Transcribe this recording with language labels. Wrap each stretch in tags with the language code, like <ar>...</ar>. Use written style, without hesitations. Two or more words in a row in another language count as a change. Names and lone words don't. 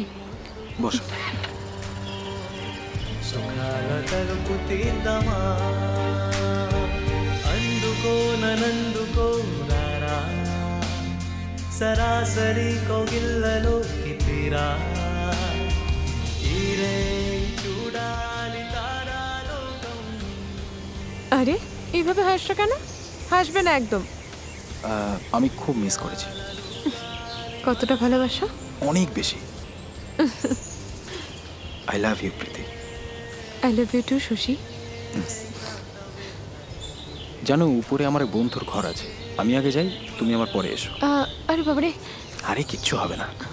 <bn>বসো। సరాసరి కోగిల్లలో తీరా আরে এইভাবে হাসছো কেন? হাসবে না একদম। আমি খুব মিস করেছি। কতটা ভালোবাসো? অনেক বেশি।</bn> <en>I love you</en> <bn>প্রীতি।</bn> <en>I love you too শশী।</en> <bn>জানো, উপরে আমার এক বন্ধুর ঘর আছে, আমি আগে যাই, তুমি আমার পরে এসো। আরে বাবারে। আরে কিচ্ছু হবে না।</bn>